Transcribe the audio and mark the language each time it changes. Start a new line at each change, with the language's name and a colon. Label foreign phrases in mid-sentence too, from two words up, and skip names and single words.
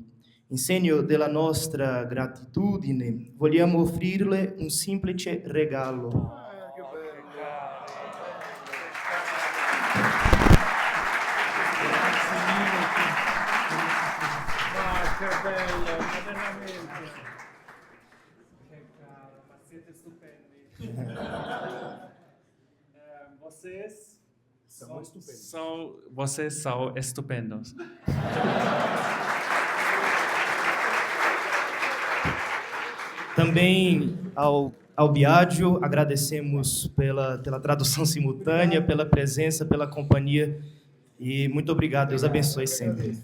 Italian: In segno della nostra gratitudine, vogliamo offrirle un semplice regalo. Che bello, veramente. Che caro, ma siete stupendi.
Portuguese: Vocês são estupendos. Também ao Biagio, agradecemos pela tradução simultânea, pela presença, pela companhia, e muito obrigado, Deus abençoe sempre.